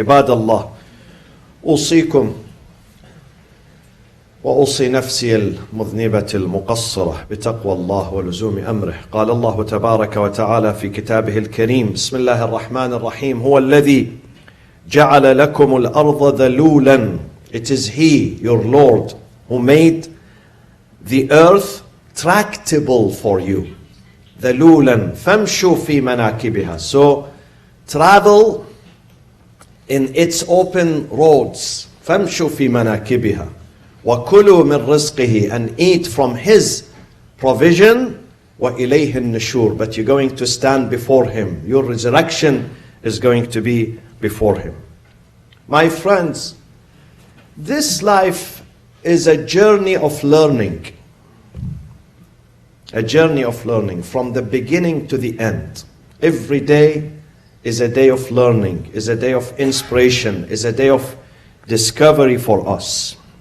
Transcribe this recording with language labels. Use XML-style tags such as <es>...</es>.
<ar>عباد الله، أوصيكم وأوصي نفسي المذنبة المقصرة بتقوى الله ولزوم أمره. قال الله تبارك وتعالى في كتابه الكريم: بسم الله الرحمن الرحيم. هو الذي جعل لكم الأرض ذلولا.</ar> <en>It is He, your Lord, who made the earth tractable for you.</en> <ar>ذلولا فامشوا في مناكبها.</ar> <en>So travel in its open roads.</en> <ar>فامشوا في مناكبها وكلوا من رزقه,</ar> <en>and eat from His provision.</en> <ar>وإليه النشور.</ar> <en>But you're going to stand before Him. Your resurrection is going to be before Him. My friends, this life is a journey of learning. A journey of learning from the beginning to the end. Every day is a day of learning, is a day of inspiration, is a day of discovery for us.</en>